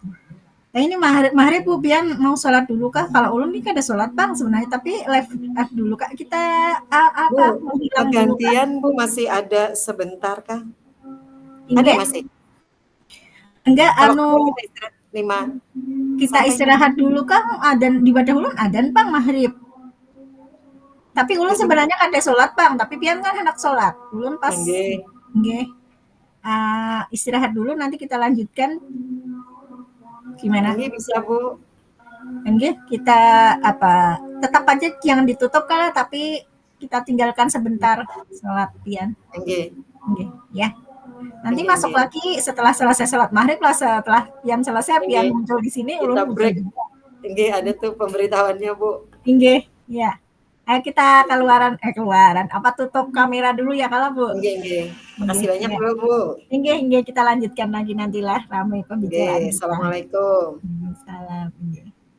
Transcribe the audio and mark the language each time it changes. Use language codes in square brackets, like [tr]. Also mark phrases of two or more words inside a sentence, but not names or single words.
[bjn] Nah ini Mahrib Bu Pian mau sholat dulu kah? Kalau ulun nih ada sholat Bang sebenarnya, tapi live dulu Kak. Kita Bu, apa menghilang dulu Kak? pergantian Bu masih ada sebentar kah? Ada Inggih? masih? Enggak, Kalau kemarin kita istirahat 5 kita sampai 6 istirahat dulu Kang, adan di Badah Ulun adan Bang Mahrib. Tapi ulun gitu Bu. sebenarnya kada sholat Bang, tapi pian kan hendak sholat. Ulun pas Nggih. nggih istirahat dulu nanti kita lanjutkan gimana? Nggih bisa Bu. Nggih, kita apa tetap aja jangan ditutup kalah tapi kita tinggalkan sebentar sholat pian. Nggih. Nggih, ya. Nanti Nggih masuk nggih. lagi setelah selesai sholat maghrib lah, setelah pian selesai pian Nggih. muncul di sini Kita ulun muncul break. juga. Nggih, ada tuh pemberitahuannya Bu. Nggih, ya. Ayo kita keluaran apa tutup kamera dulu ya kalau Bu. Nggih nggih. Nggih, Makasih banyak ya. Bu, Bu. Nggih, nggih kita lanjutkan lagi nantilah ramai pembicaraan Nggih, kita. assalamualaikum. Salam. Nggih.